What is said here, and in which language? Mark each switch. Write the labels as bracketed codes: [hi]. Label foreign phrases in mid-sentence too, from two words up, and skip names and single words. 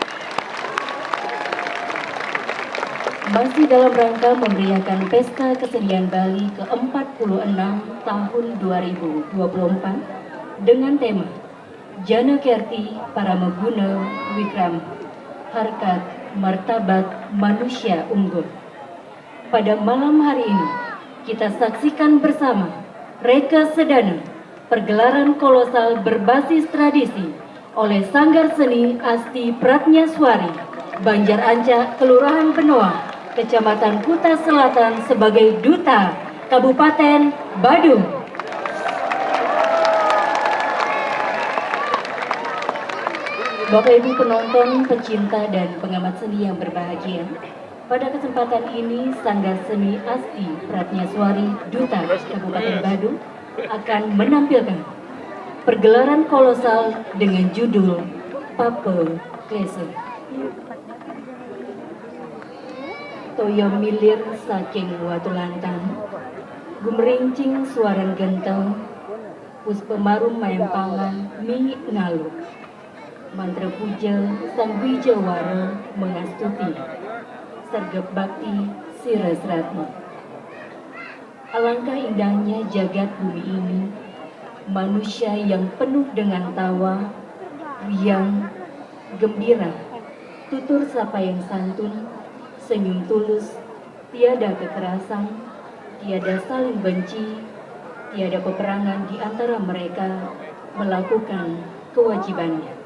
[id] Masih dalam rangka memeriahkan Pesta Kesenian Bali ke-46 tahun 2024 dengan tema Jana Kerti Paramaguna Wikram, Harkat Martabat Manusia Unggul. Pada malam hari ini, kita saksikan bersama Reka Sedana, pergelaran kolosal berbasis tradisi oleh Sanggar Seni Asti Pratnyaswari, Banjar Ancak, Kelurahan Benoa, Kecamatan Kuta Selatan sebagai Duta Kabupaten Badung. Bapak Ibu penonton, pecinta, dan pengamat seni yang berbahagia, pada kesempatan ini Sanggar Seni Asti Pratnyaswari Duta Kabupaten Badung akan menampilkan pergelaran kolosal dengan judul Pape Klese. [ban] Toyo milir saking watulantan, gumerincing suaran genteng, puspemarum mayempangan mi ngaluk. Mantra puja sang wijawara mengastuti, sergap bakti sirasrati. [id] Alangkah indahnya jagat bumi ini, manusia yang penuh dengan tawa, riang, gembira, tutur sapa yang santun, senyum tulus, tiada kekerasan, tiada saling benci, tiada peperangan di antara mereka melakukan kewajibannya.